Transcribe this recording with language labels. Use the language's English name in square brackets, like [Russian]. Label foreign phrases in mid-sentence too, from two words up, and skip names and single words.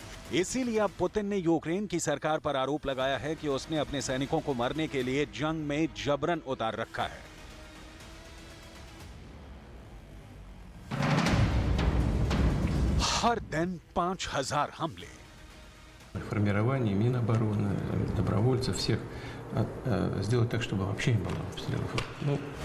[Hindi] इसीलिए अब पुतिन ने यूक्रेन की सरकार पर आरोप लगाया है कि उसने अपने सैनिकों को मरने के लिए जंग में जबरन उतार रखा है। हर दिन 5000 हमले। [Russian] Формирование Минобороны, добровольцев, всех сделать так, чтобы вообще не было обстрелов.